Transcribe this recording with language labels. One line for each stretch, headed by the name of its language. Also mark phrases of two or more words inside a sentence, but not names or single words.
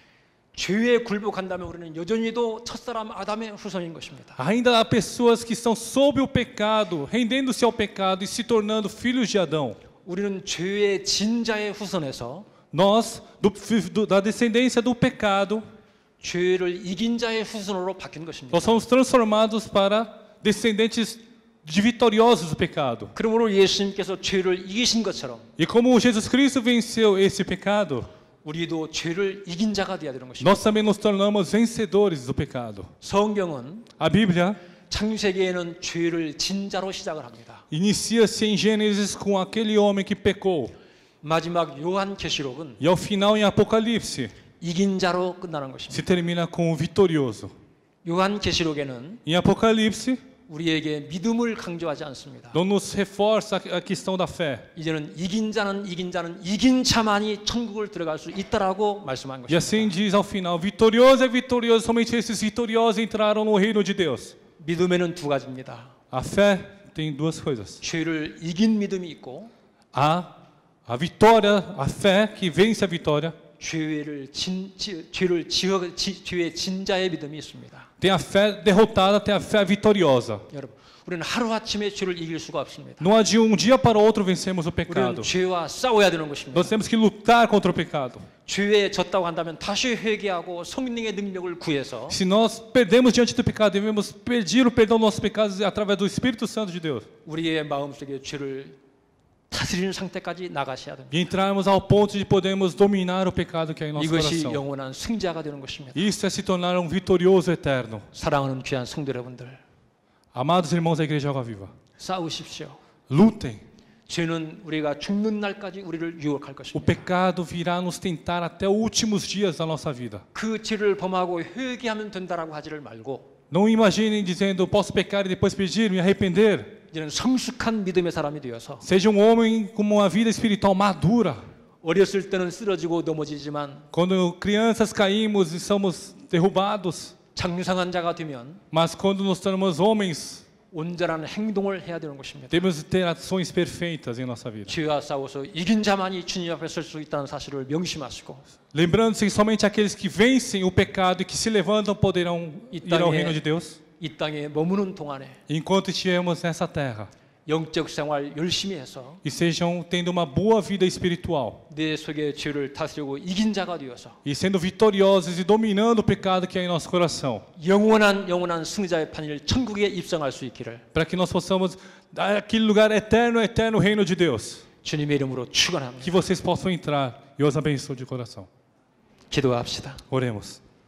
Korean: 죄에 굴복한다면 우리는 여전히도 첫사람 아담의 후손인 것입니다.
Portuguese: Ainda há pessoas que estão sob o pecado, rendendo-se ao pecado e se tornando filhos de Adão.
Korean: 우리는 죄의 진자의 후손에서
Portuguese: Nós, da descendência do pecado,
Korean: 죄를 이긴 자의 후손으로 바뀐 것입니다.
Portuguese: nós somos transformados para descendentes de vitoriosos do pecado.
Korean: 그러므로 예수님께서 죄를 이기신 것처럼
Portuguese: E como Jesus Cristo venceu esse pecado,
Korean: 우리도 죄를 이긴 자가 되어야 되는 것입니다.
Portuguese: nós também nos tornamos vencedores do pecado.
Korean: 성경은
Portuguese: A Bíblia
Korean: 창세기에는 죄를 진자로 시작을 합니다.
Portuguese: inicia-se em Gênesis com aquele homem que pecou.
Korean: 마지막 요한계시록은
Portuguese: E ao final, em Apocalipse,
Korean: 이긴 자로 끝나는 것입니다.
Portuguese: se termina com o vitorioso.
Korean: 요한계시록에는
Portuguese: Em Apocalipse,
Korean: 우리에게 믿음을 강조하지 않습니다.
Portuguese: não nos reforça a questão da fé.
Korean: 이제는 이긴 자는 이긴 자만이 천국을 들어갈 수 있다라고 말씀한
Portuguese: E
Korean: 것입니다.
Portuguese: assim diz ao final: vitorioso é vitorioso, somente esses vitoriosos entraram no reino de Deus.
Korean: 믿음에는 두 가지입니다.
Portuguese: A fé tem duas coisas:
Korean: 죄를 이긴 믿음이 있고
Portuguese: a vitória, a fé que vence a vitória,
Korean: 죄의 진자의 믿음이 있습니다.
Portuguese: tem a fé derrotada, tem a fé vitoriosa.
Korean: 여러분, 우리는 하루아침에 죄를 이길 수가 없습니다.
Portuguese: Não há de um dia para o outro vencermos o
Korean: 우리는
Portuguese: pecado.
Korean: 죄와 싸워야 되는 것입니다.
Portuguese: Nós temos que lutar contra o pecado.
Korean: 죄에 졌다고 한다면 다시 회개하고 성령의 능력을 구해서
Portuguese: Se nós perdemos diante do pecado, devemos pedir o perdão dos nossos pecados através do Espírito Santo de Deus.
Korean: 우리의 마음속에 죄를 다스리는 상태까지 나가셔야 됩니다.
Portuguese: E entrarmos ao ponto de podermos dominar o pecado que é em nosso
Korean: 이것이
Portuguese: coração.
Korean: 영원한 승자가 되는 것입니다.
Portuguese: Isso é se tornar um vitorioso eterno.
Korean: 사랑하는 귀한 성도 여러분들,
Portuguese: Amados irmãos da Igreja Água Viva,
Korean: 싸우십시오.
Portuguese: lutem.
Korean: 죄는 우리가 죽는 날까지 우리를 유혹할
Portuguese: O
Korean: 것입니다.
Portuguese: pecado virá nos tentar até os últimos dias da nossa vida.
Korean: 그 죄를 범하고 회개하면 된다라고 하지를 말고
Portuguese: Não imaginem dizendo, posso pecar e depois pedir, me arrepender.
Korean: 이제는 성숙한 믿음의 사람이 되어서
Portuguese: Seja um homem com uma vida espiritual madura.
Korean: 어렸을 때는 쓰러지고 넘어지지만
Portuguese: Quando crianças caímos e somos derrubados,
Korean: 장성한 자가 되면
Portuguese: mas quando nos tornamos homens,
Korean: 온전한 행동을 해야 되는 것입니다.
Portuguese: temos de ter ações perfeitas em nossa vida.
Korean: 죄와 싸워서 이긴 자만이 주님 앞에 설 수 있다는 사실을 명심하시고
Portuguese: Lembrando-se que somente aqueles que vencem o pecado e que se levantam poderão ir ao reino de Deus.
Korean: 이 땅에 머무는 동안에
Portuguese: Enquanto estivermos nessa terra,
Korean: 영적 생활 열심히 해서
Portuguese: e sejam tendo uma boa vida espiritual,
Korean: 내 속에 죄를 다스리고 이긴 자가 되어서
Portuguese: e sendo vitoriosos e dominando o pecado que há em nosso coração,
Korean: 영원한 승자의 판일 천국에 입성할 수 있기를
Portuguese: para que nós possamos dar aquele lugar eterno, eterno reino de Deus.
Korean: 주님의 이름으로 축원합니다.
Portuguese: Que vocês possam entrar. Eu os abençoo de coração.
Korean: 기도합시다.
Portuguese: Oremos.